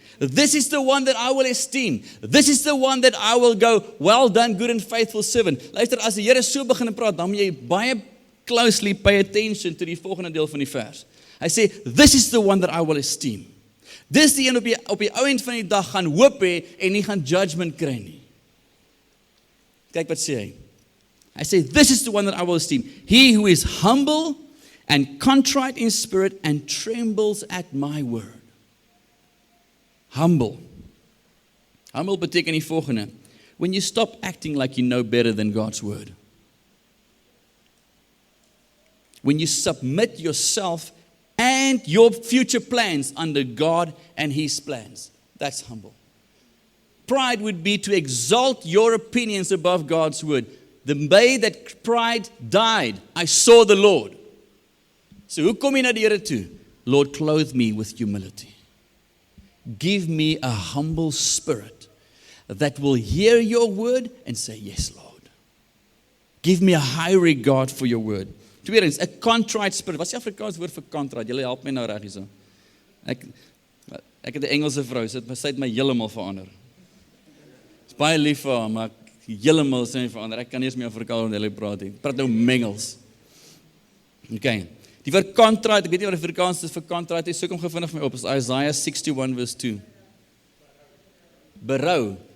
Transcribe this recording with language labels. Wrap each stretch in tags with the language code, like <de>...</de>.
<en>This is the one that I will esteem. This is the one that I will go, well done, good and faithful servant.</en> <af>Luister, as die Here so begin praat, dan moet jy baie</af> <en>closely pay attention to</en> <af>die volgende deel van die vers. Hy sê,</af> <en>this is the one that I will esteem.</en> <af>Dis die een op die ou end van die dag gaan hoop hê en nie gaan judgment kry nie. Kyk wat sê hy. Hy sê,</af> <en>this is the one that I will esteem. He who is humble and contrite in spirit and trembles at my word. Humble. Humble</en> <af>beteken die volgende.</af> <en>When you stop acting like you know better than God's word. When you submit yourself and your future plans under God and His plans. That's humble. Pride would be to exalt your opinions above God's word. The day that pride died, I saw the Lord.</en> <af>So hoe kom jy na die Here toe?</af> <en>Lord, clothe me with humility. Give me a humble spirit that will hear your word and say, yes, Lord. Give me a high regard for your word.</en> <af>Tweedens, 'n contrite spirit. Wat is die Afrikaans woord vir contrite? Julle help my nou reg hierso. Ek het 'n Engelse vrou, sy het my heeltemal verander. Is baie lief vir haar, maar heeltemal sy my verander. Ek kan nie eens meer Afrikaans met hulle praat nie. Praat nou mengels. Okay. Die woord contrite, ek weet nie wat die Afrikaans is vir contrite, soek hom gevindig vir my op, is Isaiah 61 verse 2. Berou.</af>